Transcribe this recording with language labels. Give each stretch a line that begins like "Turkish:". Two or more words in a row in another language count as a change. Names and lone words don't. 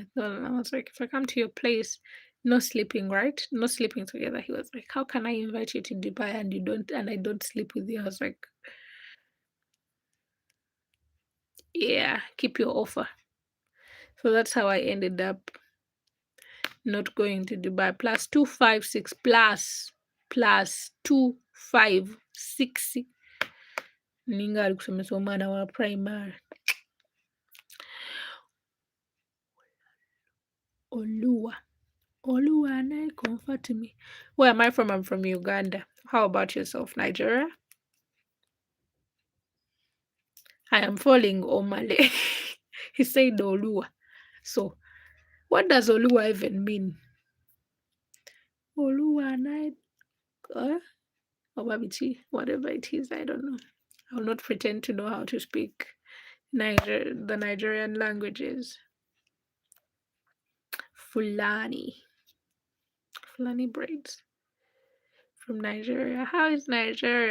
English: And I was like, if I come to your place, no sleeping, right? No sleeping together. He was like, how can I invite you to Dubai and you don't, and I don't sleep with you? I was like, yeah, keep your offer. So that's how I ended up not going to Dubai. +256 +256.
Ganda: Ninga ali kusomesa omwana wa primary.
English: Oluwa na comfort me. Where am I from? I'm from Uganda. How about yourself, Nigeria? I am following Omale. He said Oluwa. So, what does Oluwa even mean? Oluwa na Obabichi, whatever it is, I don't know. I will not pretend to know how to speak the Nigerian languages. Fulani braids from Nigeria. How is Nigeria?